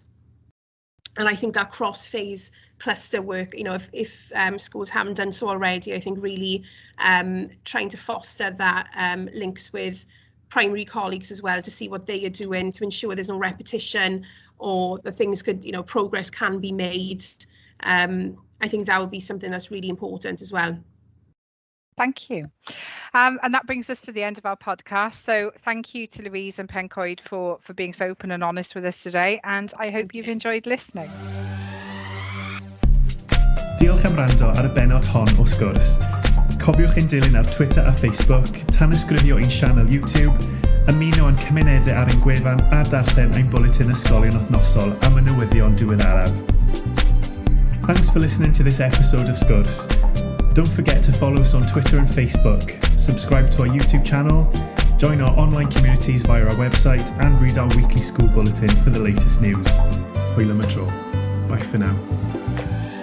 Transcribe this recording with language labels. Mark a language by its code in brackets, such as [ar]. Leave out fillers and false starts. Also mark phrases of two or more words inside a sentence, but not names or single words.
[en] And I think that cross-phase cluster work, you know, if schools haven't done so already, I think really trying to foster that links with primary colleagues as well, to see what they are doing to ensure there's no repetition, or the things could, you know, progress can be made. I think that would be something that's really important as well. Thank you. And that brings us to the end of our podcast. So thank you to Louise and Pencoed for being so open and honest with us today. And I hope you've enjoyed listening. [cy] Diolch am wrando ar y benod hon o Sgwrs. Cofiwch ein dilyn ar Twitter a Facebook, tanysgrifio ein sianel YouTube, ymuno yn cymunedau ar ein gwefan a darllen ein bwletin ysgolion wythnosol am y newyddion diweddaraf. [en] Thanks for listening to this episode of Sgwrs. Don't forget to follow us on Twitter and Facebook, subscribe to our YouTube channel, join our online communities via our website, and read our weekly school bulletin for the latest news. [cy] Hwyl am y tro. [en] Bye for now.